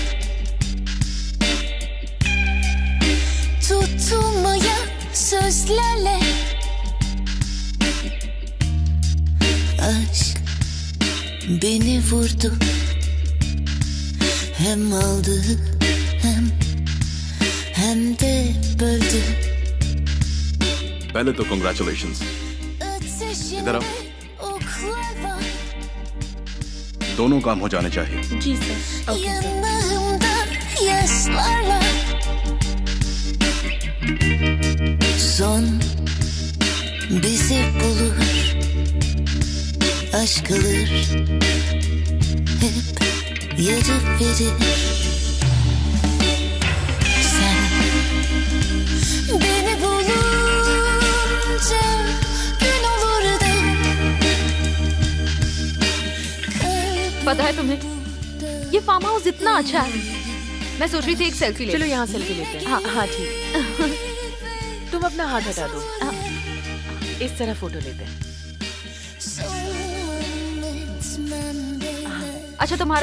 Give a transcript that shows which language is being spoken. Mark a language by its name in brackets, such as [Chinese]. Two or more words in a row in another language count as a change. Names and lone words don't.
[Turkish] Tutulmaya sözlerle aşk beni vurdu, hem aldı hem de böldü. [Hindi] पहले तो कंग्रेचुलेशंस। इधर आओ। [Turkish] Ateşinde oklar var. [Hindi] दोनों काम हो जाने चाहिए। जी सर। [Turkish] Yanağımda yaşlarla son bizi bulur, aşk alır, hep yarı verir. Sen beni bulunca gün olur da [Hindi] पता है तुम्हें, ये फार्म हाउस इतना अच्छा है। मैं सोच रही थी एक सेल्फी ले। चलो यहाँ सेल्फी लेते हैं। हाँ हाँ ठीक। तुम अपना हाथ हटा दो, इस तरह फोटो लेते हैं। अच्छा, तुम्हारा